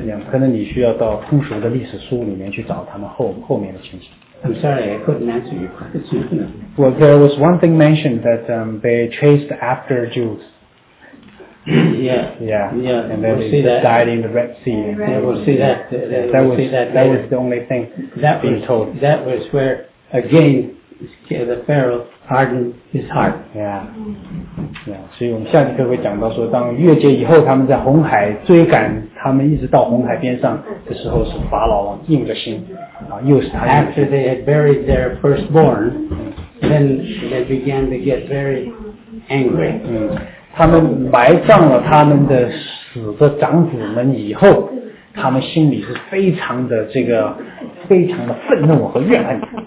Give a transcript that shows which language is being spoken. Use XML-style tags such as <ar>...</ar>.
<zh>可能你需要到通俗的历史书里面去找他们后面的情形。</zh> <en>I'm sorry, I couldn't answer your question. Well, there was one thing mentioned that they chased after Jews. Yeah. And then they died in the Red Sea. We'll see that. That was the only thing that being told. That was where, again, the Pharaoh hardened his heart. Yeah.</en> <zh>所以我们下节课会讲到说，当越界以后，他们在红海追赶他们，一直到红海边上的时候，是法老王硬着心。</zh> <en>After they had buried their firstborn, then they began to get very angry.</en> <zh>他们埋葬了他们的死的长子们以后，他们心里是非常的这个，非常的愤怒和怨恨。</zh>